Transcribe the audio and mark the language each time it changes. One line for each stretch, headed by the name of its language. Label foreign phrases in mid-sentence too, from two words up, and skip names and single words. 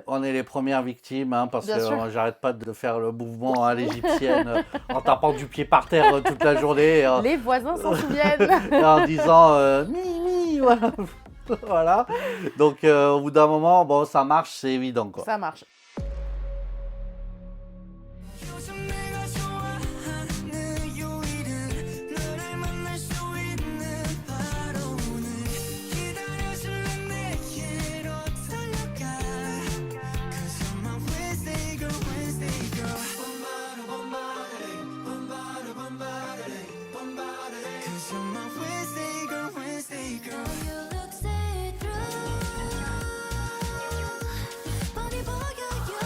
French: On est les premières victimes, hein, parce Bien que sûr. j'arrête pas de faire le mouvement à l'égyptienne en tapant du pied par terre toute la journée Les voisins s'en souviennent. et en disant mi, voilà. Voilà. Donc au bout d'un moment, bon, ça marche, c'est évident, quoi. Ça marche.
Korean: 요즘 내가 좋아하는 요일은 너를 만날 수 있는 바로 오늘. 기다려줄래 내게로 달려가.
English: 'Cause you're my Wednesday girl, Wednesday girl. Bombarded, bombarded, bombarded, bombarded. 'Cause you're my Wednesday girl, Wednesday girl. You look see through. Body boy,